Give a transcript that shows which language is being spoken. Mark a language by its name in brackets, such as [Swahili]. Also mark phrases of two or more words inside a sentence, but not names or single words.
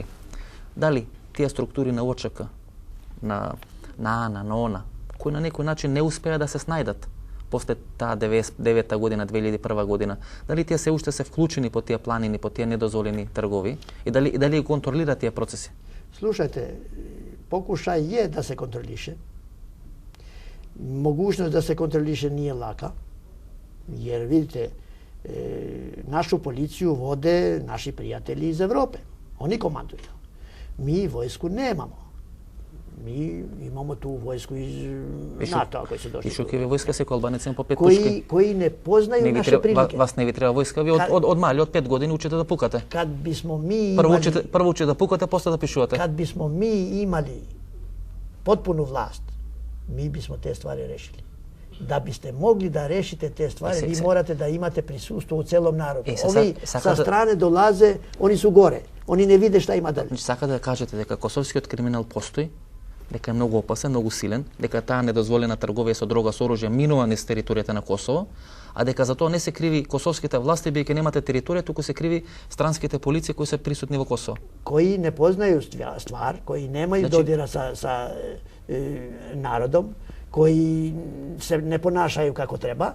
[Macedonian] Дали тие структури на ОЧК, на АНА, на ОНА, кои на некој начин не успеа да се снајдат после таа 99-та година, 2001 година, дали тие се уште се вклучени по тие планини, по тие недозволени тргови и дали контролираат тие процеси? [Serbian] Слушајте, покушај е да се контролише. Могушност да се контролише nije лака, jer vidite, нашу полицију воде наши пријатели из Европе. Они командују. Mi vojsku nemamo. Mi imamo tu vojsku iz NATO-a koji su došli. [Macedonian] И шо ќе ви войска секој албанец има по 5 пушки? [Serbian] Кои не познaju naše prilike. [Macedonian] Вас не ви треба войска, ви од мали, од 5 години учите да пукате. [Serbian] Kad bismo mi imali... [Macedonian] Прво учите да пукате, после да пишувате. [Serbian] Kad bismo mi imali potpunu vlast, mi bismo te stvari rešili. Da biste mogli da rešite te stvari, vi morate da imate prisustvo u celom narodu. Ovi sa strane dolaze, oni su gore. Oni ne vide šta ima dalje. [Macedonian] Сака да кажете дека косовскиот криминал постои, дека е многу опасен, многу силен, дека таа недозволена трговија со дрога, со оружје минува низ територијата на Косово, а дека за тоа не се криви косовските власти, бидејќи немате територија, туку се криви странските полиции кои се присутни во Косово. [Serbian] Кои не познају ствар, кои немају додира sa народом, кои се не понашају како треба.